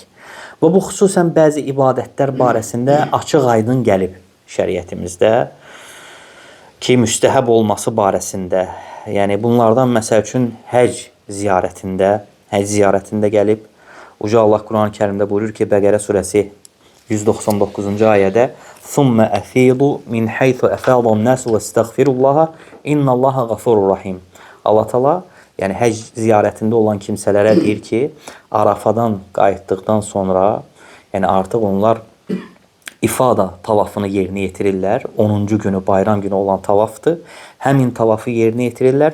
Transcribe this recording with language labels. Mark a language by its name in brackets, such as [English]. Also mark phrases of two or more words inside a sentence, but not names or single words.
[Azerbaijani] Və bu xüsusən bəzi ibadətlər barəsində açıq-aydın gəlib şəriətimizdə ki, müstəhəb olması barəsində. Yəni bunlardan məsəl üçün həcc ziyarətində gəlib. Uca Allah Quran-Kərimdə buyurur ki, Bəqərə surəsi 199-cu ayədə [Arabic] ثُمَّ أَفِيضُ مِنْ حَيْثُ أَفَاضَ النَّاسُ وَاسْتَغْفِرُ اللّٰهَ إِنَّ اللّٰهَ غَفُورٌ رَحِيمٌ. [Azerbaijani] Allah Teala, yəni həcc ziyarətində olan kimsələrə deyir ki, Arafadan qayıtdıqdan sonra, yəni artıq onlar ifada tavafını yerinə yetirirlər. 10-cu günü, bayram günü olan tavafdır. Həmin tavafı yerinə yetirirlər.